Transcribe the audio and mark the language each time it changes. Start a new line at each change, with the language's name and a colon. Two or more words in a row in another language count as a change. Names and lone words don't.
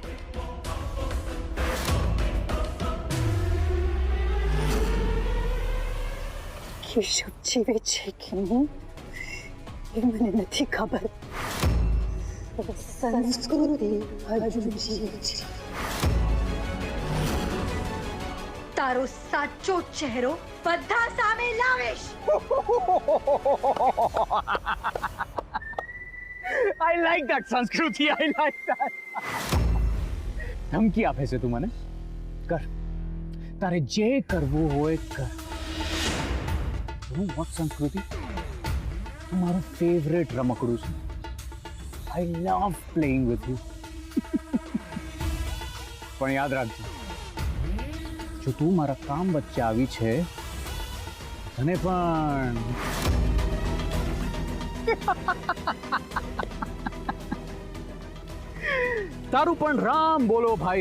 Gujarati: કેશવ જીવે છે કે નહીં એ મને નથી ખબર. સંસ્કૃતિ હજુ જીવે છે. તારો સાચો ચહેરો બધા સામે લાવીશ.
English: I like that સંસ્કૃતિ, I like that.
Gujarati: ધમકી આપે છે તું મને? કર, તારે જે કરવું હોય કર. હું વોટ સંસ્કૃતિ, તું મારું ફેવરેટ રમકડું છે.
English: I love playing with you.
Gujarati: પણ યાદ રાખજો, જો તું મારા કામ વચ્ચે આવી છે, તને પણ તારું પણ રામ બોલો ભાઈ.